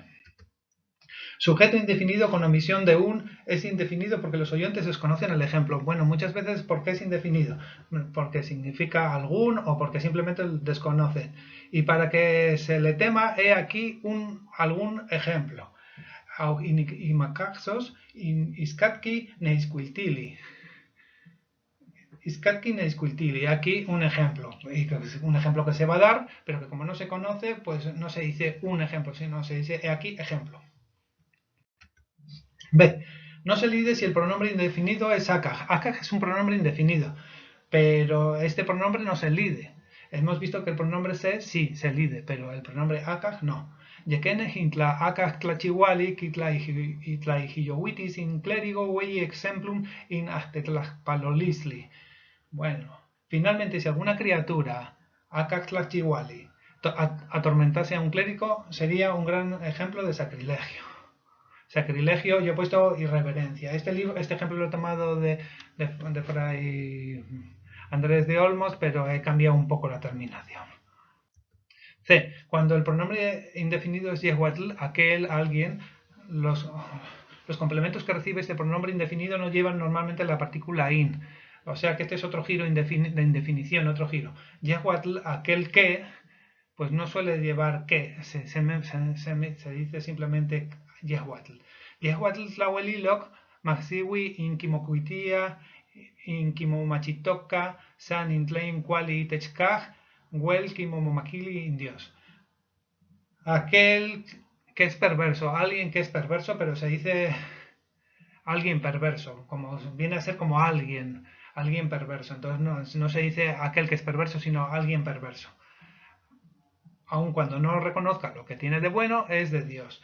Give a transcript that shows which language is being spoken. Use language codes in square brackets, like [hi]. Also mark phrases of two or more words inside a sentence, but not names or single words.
[es] Sujeto indefinido con omisión de un es indefinido porque los oyentes desconocen el ejemplo. Bueno, muchas veces, ¿por qué es indefinido? Porque significa algún o porque simplemente desconocen. Y para que se le tema, he aquí algún ejemplo. [nah] Imakaxos iskatki neiskuiltili. Iskatki neiskuiltili. [es] Aquí un ejemplo. Un ejemplo que se va a dar, pero que como no se conoce, pues no se dice un ejemplo, sino se dice he aquí ejemplo. B. No se lide si el pronombre indefinido es akaj. Akaj es un pronombre indefinido, pero este pronombre no se lide. Hemos visto que el pronombre se sí se lide, pero el pronombre akaj no. [nah] Yekene hintla akaj tlachiwali kitla hijowitis in clérigo wei exemplum in ahtetlajpalolisli. [es] Bueno, finalmente si alguna criatura [nah] akaj tlachiwali [es] atormentase a un clérigo, sería un gran ejemplo de sacrilegio. Sacrilegio, yo he puesto irreverencia. Este ejemplo lo he tomado de Fray Andrés de Olmos, pero he cambiado un poco la terminación. C. Cuando el pronombre indefinido es Yehuatl, alguien, los complementos que recibe este pronombre indefinido no llevan normalmente la partícula in. O sea que este es otro giro de indefinición, otro giro. Yehuatl, aquel que, pues no suele llevar que, se dice simplemente Yehuatl. [nah] Yehuatl tlawelilok, maxiwi inkimokuitia, inkimomachitoka, san intlein kuali itechkaj, wel kimomomakili indios. [es] Aquel que es perverso, alguien que es perverso, pero se dice alguien perverso, como viene a ser como alguien perverso. Entonces no se dice aquel que es perverso, sino alguien perverso. Aun cuando no reconozca lo que tiene de bueno, es de Dios.